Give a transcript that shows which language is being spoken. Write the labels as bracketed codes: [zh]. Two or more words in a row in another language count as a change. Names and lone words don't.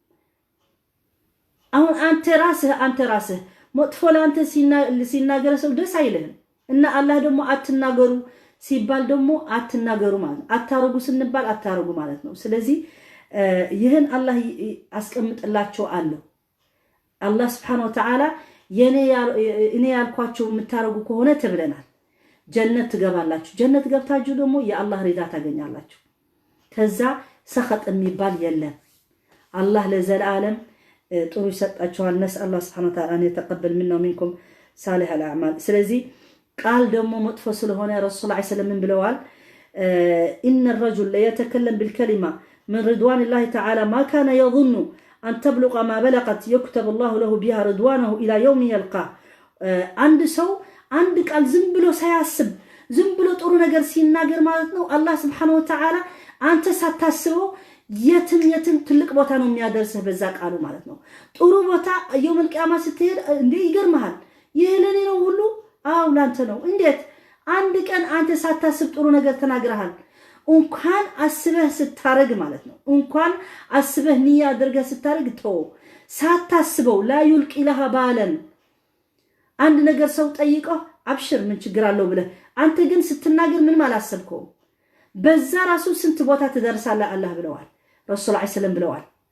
[am] አሁን አንተ ራስህ መጥፎ ለአንተ ሲናገር ሰው ደስ አይልህም እና አላህ ደግሞ አትናገሩ ሲባል ደግሞ አትናገሩ ማለት አታረጉ ስንባል አታረጉ ማለት ነው ስለዚህ ይህን አላህ አስቀምጥላቸው አለ አላህ [ar] سبحانه وتعالى [am] እኔ ያልኳችሁ የምታረጉ ከሆነ ተብለናል ጀነት ትገባላችሁ ጀነት ገብታችሁ ደግሞ የአላህ ሪዳ ታገኛላችሁ ከዛ ሰኸጥ የሚባል የለም አላህ ለዘላለም ጥሩ ይሰጣችኋል [ar] نسأل الله سبحانه وتعالى ان يتقبل منا ومنكم صالح الاعمال [am] ስለዚህ ቃል ደግሞ መጥፎ ስለሆነ ረሱል [ar] صلى الله عليه وسلم [am] ብለዋል [ar] ان الرجل لا يتكلم بالكلمه من رضوان الله تعالى ما كان يظن ان تبلغ ما بلغت يكتب الله له بها رضوانه الى يوم يلقاه [am] አንድ ሰው አንድ ቃል ዝም ብሎ ሳያስብ ዝም ብሎ ጥሩ ነገር ሲናገር ማለት ነው አላህ [ar] سبحانه وتعالى [am] አንተ ሳታስበው የትም ትልቅ ቦታ ነው የሚያደርሰህ በዛ ቃሉ ማለት ነው ጥሩ ቦታ የውም القيامه ስትሄድ እንዴ ይገርማል ይሄለኔ ነው ሁሉ አው ላንተ ነው እንዴት አንድ ቀን አንተ ሳታስብ ጥሩ ነገር ተናግረሃል እንኳን አስበህ ስታረግ ማለት ነው እንኳን አስበህ ንያ አድርገህ ስታረግ ተው ሳታስበው ላ ይልቂ لها ባለን አንድ ነገር ሰው ጠይቀው አብሽር ምን ችግር አለው ብለህ አንተ ግን ስትናገር ምን ማላሰብከው በዛ ራሱ ስንት ቦታ ትደርሳለህ አላህ ብለዋል ረሱል [ar] صلى الله عليه وسلم [am] ብለዋል